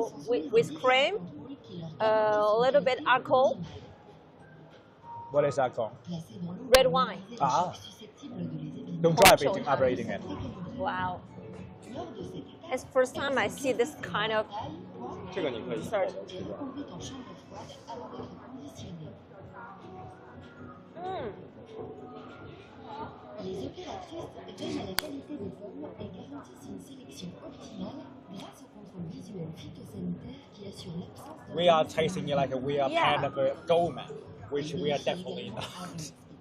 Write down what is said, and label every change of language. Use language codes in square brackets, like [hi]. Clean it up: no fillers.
[en] with cream, a little bit alcohol, What is that called? red wine. Don't try after eating it. Wow. It's first time I see this kind of [zh] 这个你可以。 [en] dessert. [fr] Les opératrices veillent à la qualité des pommes et garantissent une sélection optimale grâce au contrôle visuel phytosanitaire qui assure l'absence de... [en] We are tasting it like we are kind of a gourmet, which we are definitely not.